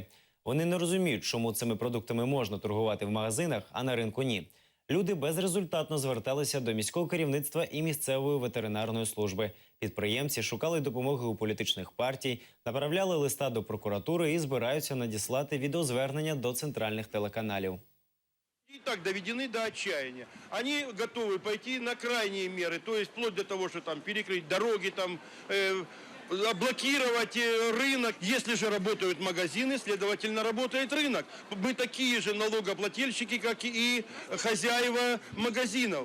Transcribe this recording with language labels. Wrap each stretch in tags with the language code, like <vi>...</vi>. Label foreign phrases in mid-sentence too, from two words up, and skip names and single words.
<uk>Вони не розуміють, чому цими продуктами можна торгувати в магазинах, а на ринку ні. Люди безрезультатно зверталися до міського керівництва і місцевої ветеринарної служби. Підприємці шукали допомоги у політичних партій, направляли листа до прокуратури і збираються надіслати відеозвернення до центральних телеканалів.</uk> <ru>И так доведены до отчаяния. Они готовы пойти на крайние меры, то есть вплоть до того, что там перекрыть дороги, там, блокировать рынок. Если же работают магазины, следовательно, работает рынок. Мы такие же налогоплательщики, как и хозяева магазинов.</ru>